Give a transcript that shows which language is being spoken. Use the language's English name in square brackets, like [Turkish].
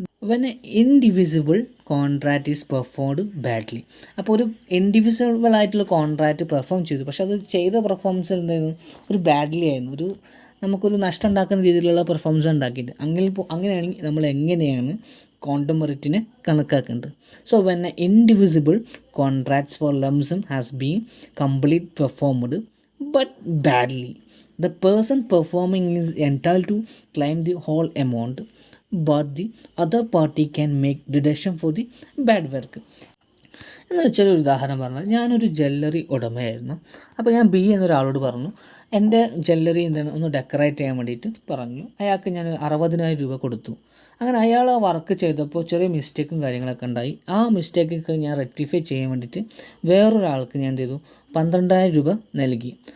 [English] When a indivisible contract is performed badly. [Malayalam] അപ്പോൾ ഒരു indivisible ആയിട്ടുള്ള കോൺട്രാക്റ്റ് പെർഫോം ചെയ്തു, പക്ഷെ അത് ചെയ്ത പെർഫോമൻസ് എന്തായിരുന്നു, ഒരു ബാഡ്ലി ആയിരുന്നു, ഒരു നമുക്കൊരു നഷ്ടം ഉണ്ടാക്കുന്ന രീതിയിലുള്ള പെർഫോമൻസ് ഉണ്ടാക്കിയിട്ട്. അങ്ങനെയാണെങ്കിൽ നമ്മൾ എങ്ങനെയാണ് ക്വാണ്ടം മെറിറ്റിനെ കണക്കാക്കേണ്ടത്? [English] So when a indivisible contracts for lump sum has been complete performed but badly, the person performing is entitled to claim the whole amount, but the other party can make deduction for the bad work. [Malayalam] എന്ന് വെച്ചാൽ ഒരു ഉദാഹരണം പറഞ്ഞാൽ, ഞാനൊരു jewellery ഉടമയായിരുന്നു. അപ്പോൾ ഞാൻ B എന്നൊരാളോട് പറഞ്ഞു എൻ്റെ ജ്വല്ലറി എന്താണ് ഒന്ന് ഡെക്കറേറ്റ് ചെയ്യാൻ വേണ്ടിയിട്ട് പറഞ്ഞു. അയാൾക്ക് ഞാൻ 60,000 രൂപ കൊടുത്തു. അങ്ങനെ അയാൾ ആ വർക്ക് ചെയ്തപ്പോൾ ചെറിയ മിസ്റ്റേക്കും കാര്യങ്ങളൊക്കെ ഉണ്ടായി. ആ മിസ്റ്റേക്കൊക്കെ ഞാൻ റെക്ടിഫൈ ചെയ്യാൻ വേണ്ടിയിട്ട് വേറൊരാൾക്ക് ഞാൻ എന്ത് ചെയ്തു, 12,000 രൂപ നൽകി.